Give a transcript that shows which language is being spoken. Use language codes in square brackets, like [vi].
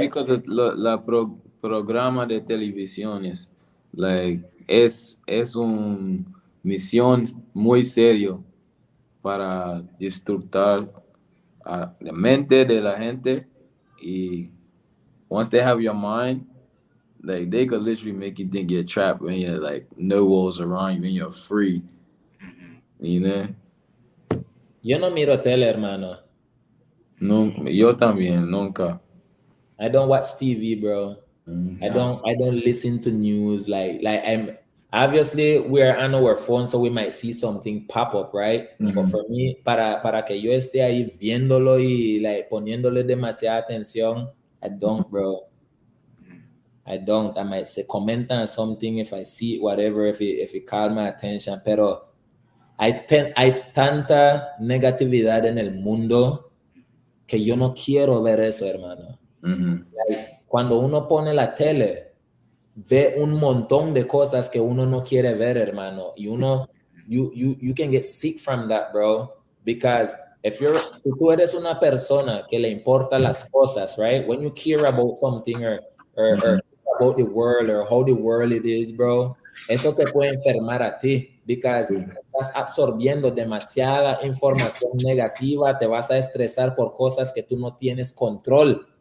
[en] Because of [es] la programa de televisiones, [en] like, [es] es un misión muy serio para destructar la mente de la gente, [en] y once they have your mind, like, they could literally make you think you're trapped when you're like no walls around you, when you're free. You know? [es] Yo no miro tele, hermano. No, yo también, nunca. [en] I don't watch TV, bro. I don't listen to news. Like I'm obviously we're on our phone, so we might see something pop up, right? But for me, [es] para que yo esté ahí viéndolo y like poniéndole demasiada atención, [en] I don't, bro. I don't. I might say comment on something if I see it, whatever, if it caught my attention. [es] Pero hay tanta negatividad en el mundo que yo no quiero ver eso, hermano. Like, cuando uno pone la tele, ve un montón de cosas que uno no quiere ver, hermano. Y uno, [en] you can get sick from that, bro. Because [es] si tú eres una persona que le importa las cosas, [en] right? When you care about something or about the world or how the world it is, bro, [es] eso te puede enfermar a ti, [en] because [es] estás absorbiendo demasiada información negativa, te vas a estresar por cosas que tú no tienes control.